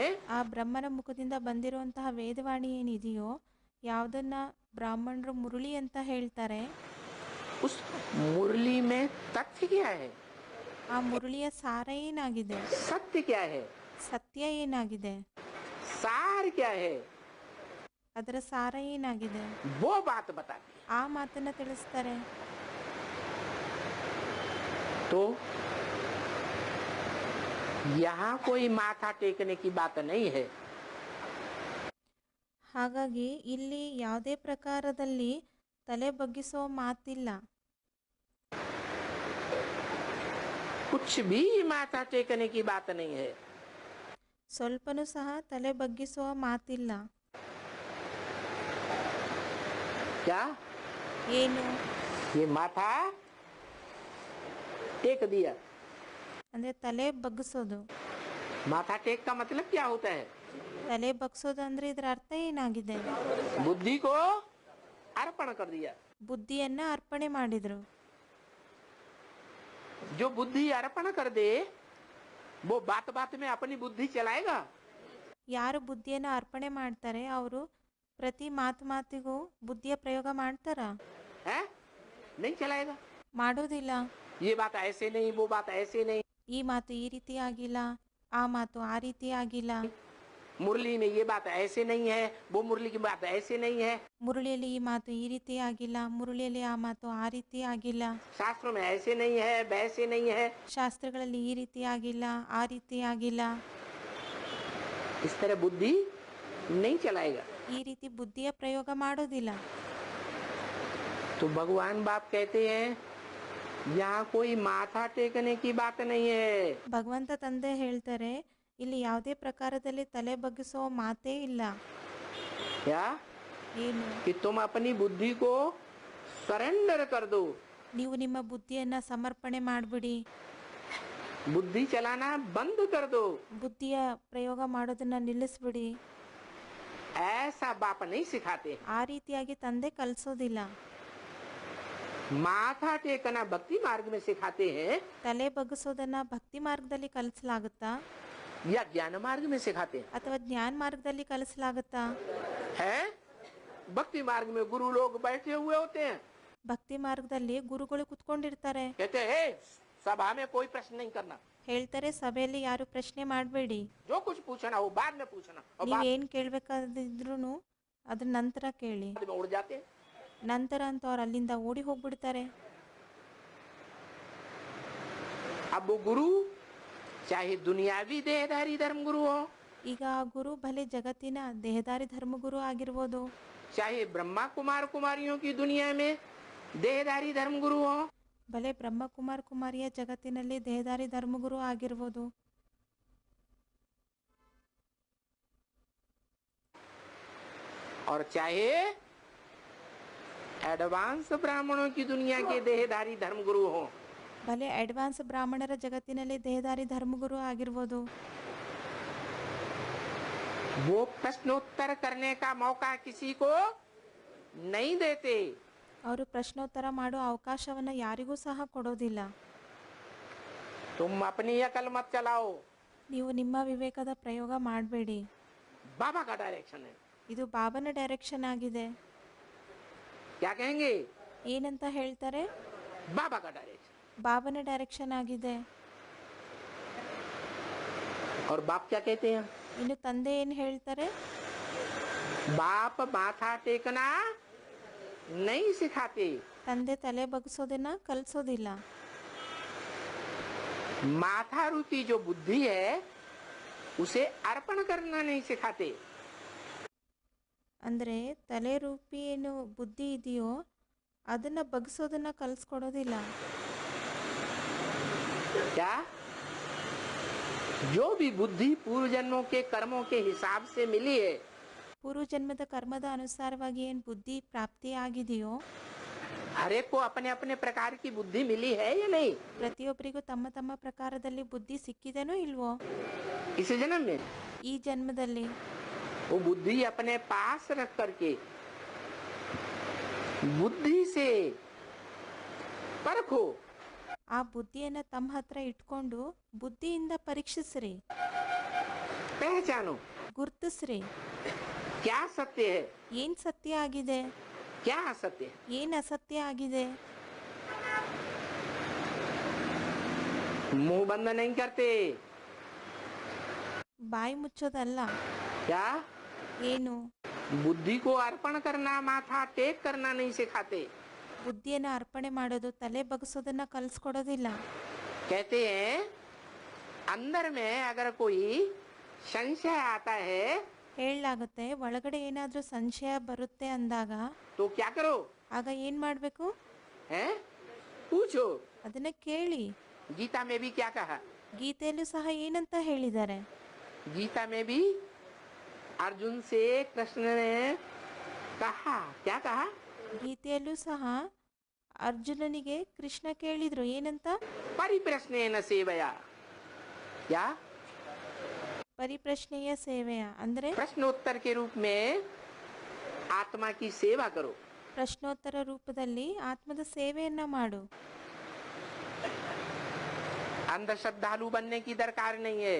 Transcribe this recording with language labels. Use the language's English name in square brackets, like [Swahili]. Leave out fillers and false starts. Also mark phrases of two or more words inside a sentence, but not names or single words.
[Kannada] ಆ ಬ್ರಹ್ಮನ ಮುಖದಿಂದ ಬಂದಿರುವಂತಹ ವೇದವಾಣಿ ಏನಿದೆಯೋ ಯಾವುದನ್ನ ಬ್ರಾಹ್ಮಣರು ಮುರುಳಿ ಅಂತ ಹೇಳ್ತಾರೆ. [Hindi] उस मुरली में तथ्य क्या है? [Kannada] ಆ ಮುರುಳಿಯ ಸಾರ ಏನಾಗಿದೆ? [Hindi] सत्य क्या है? [Kannada] ಸತ್ಯ ಏನಾಗಿದೆ? [Hindi] सार क्या है? [Kannada] ಅದರ ಸಾರ ಏನಾಗಿದೆ? [Hindi] वो बात बताती है. [Kannada] ಆ ಮಾತನ್ನ ತಿಳಿಸ್ತಾರೆ. [Hindi] तो यहाँ कोई माथा टेकने की बात नहीं है. [Kannada] ಹಾಗಾಗಿ ಇಲ್ಲಿ ಯಾವುದೇ ಪ್ರಕಾರದಲ್ಲಿ ತಲೆ ಬಗ್ಗಿಸೋ ಮಾತಿಲ್ಲ. [Hindi] कुछ भी माथा टेकने की बात नहीं है. [Kannada] ಸ್ವಲ್ಪನೂ ಸಹ ತಲೆ ಬಗ್ಗಿಸುವ ಮಾತಿಲ್ಲ. [Hindi] क्या [Kannada] ಏನು? [Hindi] ये माथा टेक दिया? [Kannada] ಅಂದ್ರೆ ತಲೆ ಬಗ್ಗಿಸೋದು. [Hindi] माथा टेक का मतलब क्या होता है? [Kannada] ತಲೆ ಬಗ್ಸೋದು ಅಂದ್ರೆ ಇದರ ಅರ್ಥ ಏನಾಗಿದೆ? [Hindi] बुद्धि को अर्पण कर दिया. [Kannada] ಬುದ್ಧಿಯನ್ನ ಅರ್ಪಣೆ ಮಾಡಿದ್ರು. [Hindi] जो बुद्धि अर्पण कर दे वो बात बात में अपनी बुद्धि चलाएगा. [Kannada] ಯಾರು ಬುದ್ಧಿಯನ್ನ ಅರ್ಪಣೆ ಮಾಡ್ತಾರೆ ಅವರು ಪ್ರತಿ ಮಾತಿಗೂ ಬುದ್ಧಿಯ ಪ್ರಯೋಗ ಮಾಡ್ತಾರ? [Hindi] है नहीं चलाएगा. [Kannada] ಮಾಡೋದಿಲ್ಲ. [Hindi] ये बात ऐसे नहीं, वो बात ऐसे नहीं. [Kannada] ಈ ಮಾತು ಈ ರೀತಿ ಆಗಿಲ್ಲ, ಆ ಮಾತು ಆ ರೀತಿ ಆಗಿಲ್ಲ. [Hindi] मुरली में ये बात ऐसे नहीं है, वो मुरली की बात ऐसे नहीं है. [Kannada] ಮುರುಳಿಯಲ್ಲಿ ಈ ಮಾತು ಈ ರೀತಿ ಆಗಿಲ್ಲ, ಮುರುಳಿಯಲ್ಲಿ ಆ ಮಾತು ಆ ರೀತಿ ಆಗಿಲ್ಲ. [Hindi] शास्त्रों में ऐसे नहीं है, वैसे नहीं है. [Kannada] ಶಾಸ್ತ್ರಗಳಲ್ಲಿ ಈ ರೀತಿ ಆಗಿಲ್ಲ, ಆ ರೀತಿ ಆಗಿಲ್ಲ. [Hindi] इस तरह बुद्धि नहीं चलाएगा। [Kannada] ಈ ರೀತಿ ಬುದ್ಧಿಯ ಪ್ರಯೋಗ ಮಾಡೋದಿಲ್ಲ. [Hindi] तो भगवान बाप कहते हैं यहाँ कोई माथा टेकने की बात नहीं है। [Kannada] ಭಗವಂತ ತಂದೆ ಹೇಳ್ತಾರೆ, ಇಲ್ಲಿ ಯಾವುದೇ ಪ್ರಕಾರದಲ್ಲಿ ತಲೆ ಬಗ್ಗಿಸೋ ಮಾತೇ ಇಲ್ಲ. [Hindi] क्या [Kannada] ಏನು? [Hindi] कि तुम अपनी बुद्धि को सरेंडर कर दो, [Kannada] ನೀವು ನಿಮ್ಮ ಬುದ್ಧಿಯನ್ನ ಸಮರ್ಪಣೆ ಮಾಡ್ಬಿಡಿ, [Hindi] बुद्धि चलाना बंद कर दो। [Kannada] ಬುದ್ಧಿಯ ಪ್ರಯೋಗ ಮಾಡೋದನ್ನ ನಿಲ್ಲಿಸ್ಬಿಡಿ. [Hindi] ऐसा बाप नहीं सिखाते। [Kannada] ಆ ರೀತಿಯಾಗಿ ತಂದೆ ಕಲಿಸೋದಿಲ್ಲ. [Hindi] माथा टेकना भक्ति मार्ग में सिखाते हैं [Kannada] ತಲೆ ಬಗ್ಗಿಸೋದನ್ನ ಭಕ್ತಿ ಮಾರ್ಗದಲ್ಲಿ ಕಲಿಸಲಾಗುತ್ತಾ [Hindi] या ज्ञान मार्ग में सिखाते हैं? [Kannada] ಅಥವಾ ಜ್ಞಾನ ಮಾರ್ಗದಲ್ಲಿ ಕಲಿಸಲಾಗುತ್ತಾ? [Hindi] है भक्ति मार्ग में गुरु लोग बैठे हुए होते हैं, [Kannada] ಭಕ್ತಿ ಮಾರ್ಗದಲ್ಲಿ ಗುರುಗಳು ಕುತ್ಕೊಂಡಿರ್ತಾರೆ. [Hindi] कहते हैं सभा में कोई प्रश्न नहीं करना, [Kannada] ಹೇಳ್ತಾರೆ, ಸಭೆಯಲ್ಲಿ ಯಾರು ಪ್ರಶ್ನೆ ಮಾಡಬೇಡಿ, [Hindi] जो कुछ पूछना हो बाद में पूछना, और [Kannada] ನೀವ್ [Hindi] बाद [Kannada] ಏನ್ ಕೇಳ್ಬೇಕಾದಿದ್ರು ಅದ್ರ ನಂತರ ಕೇಳಿ. [Hindi] में उड़ जाते हैं। [Kannada] ನಂತರ ಅಂತ ಅವ್ರು ಅಲ್ಲಿಂದ ಓಡಿ ಹೋಗ್ಬಿಡ್ತಾರೆ. [Hindi] अब वो गुरु चाहे दुनियावी देहधारी धर्म गुरु हो, [Kannada] ಈಗ ಆ ಗುರು ಭಲೆ ಜಗತ್ತಿನ ದೇಹದಾರಿ ಧರ್ಮಗುರು ಆಗಿರ್ಬೋದು, [Hindi] चाहे ब्रह्मा कुमार कुमारियों की दुनिया में देहधारी धर्म गुरु हो, [Kannada] ಭಲೆ ಬ್ರಹ್ಮ ಕುಮಾರ್ ಕುಮಾರಿಯ ಜಗತ್ತಿನಲ್ಲಿ ದೇಹದಾರಿ ಧರ್ಮಗುರು ಆಗಿರ್ಬೋದು, [Hindi] और चाहे एडवांस ब्राह्मणों की दुनिया के देहधारी धर्म गुरु हो, [Kannada] ಭಲೆ ಅಡ್ವಾನ್ಸ್ ಬ್ರಾಹ್ಮಣರ ಜಗತ್ತಿನಲ್ಲಿ ದೇಹದಾರಿ ಧರ್ಮಗುರು ಆಗಿರ್ಬೋದು, [Hindi] वो प्रश्नोत्तर करने का मौका किसी को नहीं देते। [Kannada] ಅವರು ಪ್ರಶ್ನೋತ್ತರ ಮಾಡೋ ಅವಕಾಶವನ್ನ ಯಾರಿಗೂ ಸಹ ಕೊಡೋದಿಲ್ಲ. [Hindi] तुम अपनी अकल मत चलाओ, [Kannada] ನೀವು ನಿಮ್ಮ ವಿವೇಕದ ಪ್ರಯೋಗ ಮಾಡಬೇಡಿ. [Hindi] बाबा का डायरेक्शन है। [Kannada] ಇದು ಬಾಬನ ಡೈರೆಕ್ಷನ್ ಆಗಿದೆ. [Hindi] क्या कहेंगे? [Kannada] ಏನಂತ ಹೇಳ್ತಾರೆ? [Hindi] बाबा का डायरेक्शन। [Kannada] ಬಾಬನ ಡೈರೆಕ್ಷನ್ ಆಗಿದೆ. [Hindi] और बाप क्या कहते हैं? [Kannada] ಇನ್ನು ತಂದೆ ಏನ್ ಹೇಳ್ತಾರೆ? [Hindi] बाप माथा टेकना नहीं सिखाते, [Kannada] ತಂದೆ ತಲೆ ಬಗ್ಗಿಸೋದನ್ನ ಕಲಿಸೋದಿಲ್ಲ. [Hindi] माथा रूपी जो बुद्धि है उसे अर्पण करना नहीं सिखाते। [Kannada] ಅಂದ್ರೆ ತಲೆ ರೂಪಿ ಏನು ಬುದ್ಧಿ ಇದೆಯೋ ಅದನ್ನ ಬಗ್ಗಿಸೋದನ್ನ ಕಲಿಸ್ಕೊಡೋದಿಲ್ಲ. [Hindi] क्या? जो भी बुद्धि पूर्व जन्मों के कर्मों के हिसाब से मिली है, [Kannada] ಪೂರ್ವ ಜನ್ಮದ ಕರ್ಮದ ಅನುಸಾರವಾಗಿ ಏನ್ ಬುದ್ಧಿ ಪ್ರಾಪ್ತಿ ಆಗಿದೆಯೋ [Hindi] हर एक को अपने अपने प्रकार की बुद्धि मिली है या नहीं? [Kannada] ಪ್ರತಿಯೊಬ್ಬರಿಗೂ ತಮ್ಮ ತಮ್ಮ ಪ್ರಕಾರದಲ್ಲಿ ಬುದ್ಧಿ ಸಿಕ್ಕಿದೆನೋ ಇಲ್ವೋ? [Hindi] इस जन्म में [Kannada] ಈ ಜನ್ಮದಲ್ಲಿ [Hindi] वो बुद्धि अपने पास रख करके बुद्धि से परखो, [Kannada] ಆ ಬುದ್ಧಿಯನ್ನ ತಮ್ಮ ಹತ್ರ ಇಟ್ಕೊಂಡು ಬುದ್ಧಿಯಿಂದ ಪರೀಕ್ಷಿಸ್ರಿ, [Hindi] पहचानो [Kannada] ಗುರ್ತಿಸ್ರಿ. [Hindi] क्या सत्य है, [Kannada] ಏನ್ ಸತ್ಯ ಆಗಿದೆ, [Hindi] क्या असत्य है। [Kannada] ಏನ್ ಅಸತ್ಯ ಆಗಿದೆ. [Hindi] मुंह बंद नहीं करते। [Kannada] ಬಾಯಿ ಮುಚ್ಚೋದಲ್ಲ. [Hindi] क्या? [Kannada] ಏನು? [Hindi] बुद्धि को अर्पण करना, माथा टेक करना नहीं सिखाते। [Kannada] ಬುದ್ಧಿಯನ್ನ ಅರ್ಪಣೆ ಮಾಡೋದು, ತಲೆ ಬಗ್ಗಿಸೋದನ್ನ ಕಲಿಸ್ಕೊಡೋದಿಲ್ಲ. [Hindi] कहते हैं अंदर में अगर कोई संशय आता है [Kannada] ಹೇಳಲಾಗುತ್ತೆ, ಒಳಗಡೆ ಏನಾದ್ರೂ ಸಂಶಯ ಬರುತ್ತೆ ಅಂದಾಗ [Hindi] तो क्या करो? [Kannada] ಆಗ ಏನ್ ಮಾಡ್ಬೇಕು? [Hindi] हैं? पूछो। [Kannada] ಅದನ್ನ ಕೇಳಿ. [Hindi] गीता में भी क्या कहा? [Kannada] ಗೀತೆಯಲ್ಲೂ ಸಹ ಏನಂತ ಹೇಳಿದ್ದಾರೆ? [Hindi] गीता में भी अर्जुन से कृष्ण ने कहा, क्या कहा? [Kannada] ಗೀತೆಯಲ್ಲೂ ಸಹ ಅರ್ಜುನನಿಗೆ ಕೃಷ್ಣ ಕೇಳಿದ್ರು, ಏನಂತ? [Sanskrit] परिप्रश्नेन सेवया। क्या? [Kannada] ಪರಿಪ್ರಶ್ನೆಯ ಸೇವೆಯ ಅಂದ್ರೆ [Hindi] प्रश्नोत्तर के रूप में आत्मा की सेवा करो। [Kannada] ಪ್ರಶ್ನೋತ್ತರ ರೂಪದಲ್ಲಿ ಆತ್ಮದ ಸೇವೆಯನ್ನ ಮಾಡು. [Hindi] अंधश्रद्धालु बनने की दरकार नहीं है।